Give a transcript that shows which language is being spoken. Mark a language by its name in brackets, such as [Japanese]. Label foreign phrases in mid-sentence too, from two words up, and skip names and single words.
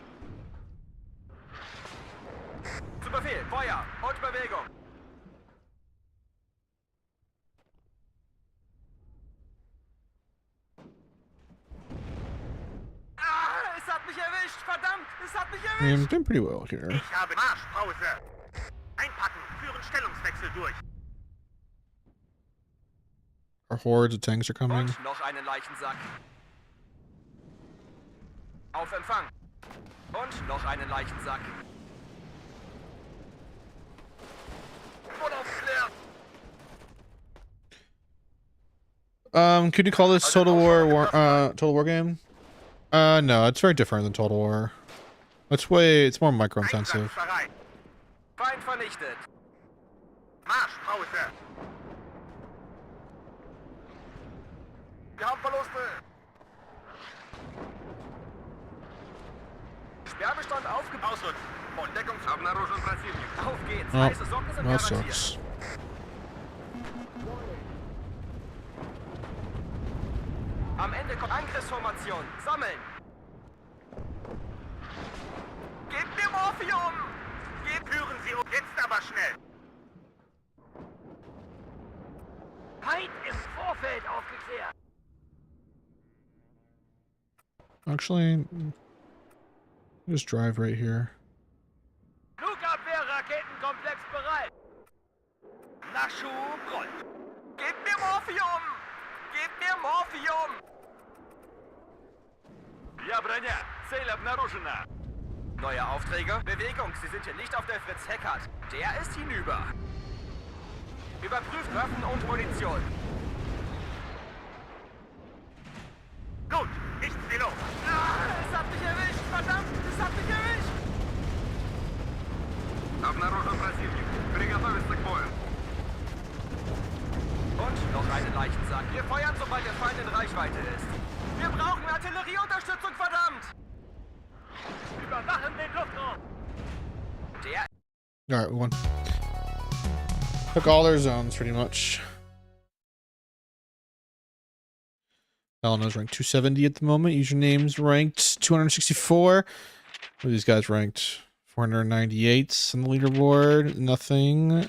[German] Zu Befehl, Feuer und Bewegung. Ah, es hat mich erwischt, verdammt! Es hat mich [English] I mean, [German] erwischt! [English] I'm doing pretty well here. [German] Ich habe Marschpause. Einpacken, führen Stellungswechsel durch. [English] Our hordes of tanks are coming. [German] Und noch einen Leichensack. Auf Empfang. Und noch einen Leichensack. [English] Could you call this Total War game? No, it's very different than Total War. It's more micro-intensive. [German] Einsatzbereit. Feind vernichtet. Marschpause. Wir haben Verluste. Werbestand aufgebaut. Ausrücken. Und Deckungs... [Russian] Обнаружен противник. [German] Auf geht's. [English] Oh, [German] Heiße Socken sind [English] that [German] garantiert. [English] sucks. [German] Am Ende kommt Angriffsformation. Sammeln. Gebt mir Morphium. Führen Sie uns jetzt aber schnell. Feind im Vorfeld aufgeklärt. [English] Actually, just drive right here. [German] Flugabwehr-Raketenkomplex bereit. Nachschub rollt. Gebt mir Morphium. Gebt mir Morphium. [Russian] Я броня. Цель обнаружена. [German] Neue Aufträge. Bewegung. Sie sind hier nicht auf der Fritz Heckert. Der ist hinüber. Überprüft Waffen und Munition. Gut, nichts wie los. Es hat mich erwischt. Verdammt, es hat mich erwischt. [Russian] Обнаружен противник. Приготовиться к бою. [German] Und noch einen Leichensack. Wir feuern, sobald der Feind in Reichweite ist. Wir brauchen Artillerieunterstützung, verdammt! Überwachen den Luftraum! Der... [English] Alright, we won. Took all their zones, pretty much. Eleanor's ranked 270 at the moment. Username's ranked 264. What are these guys ranked? 498 on the leaderboard. Nothing.